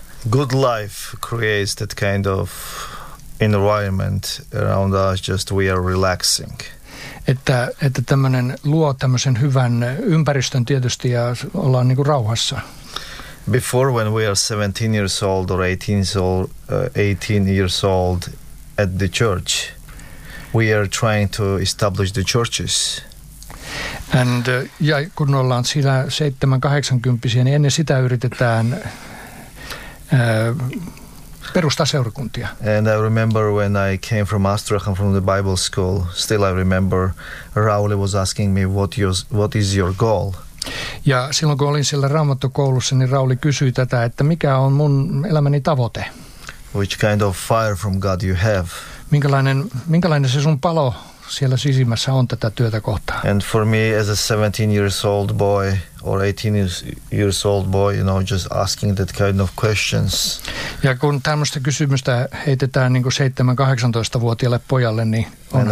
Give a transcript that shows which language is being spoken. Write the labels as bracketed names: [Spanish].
[English] Good life creates that kind of environment around us, just we are relaxing. [Finnish] Että tämmöinen luo tämmöisen hyvän ympäristön tietysti ja ollaan niin kuin rauhassa. [English] Before when we are 17 years old or 18 years old at the church, we are trying to establish the churches. [Finnish] And ja kun ollaan siinä 70-80, niin ennen sitä yritetään perustaa seurakuntia. [English] And I remember when I came from Astrakhan, from the Bible school, still I remember Rauli was asking me, what is your goal? [Finnish] Ja silloin kun olin siellä Raamattokoulussa, niin Rauli kysyi tätä, että mikä on mun elämäni tavoite? [English] Which kind of fire from God you have? [Finnish] Minkälainen se sun palo siellä sisimmässä on tätä työtä kohtaan? [English] And for me as a 17 years old boy or 18 years old boy, you know, just asking that kind of questions. [Finnish] Ja kun tämmöistä kysymystä heitetään niin kuin 17-18-vuotiaalle pojalle, niin on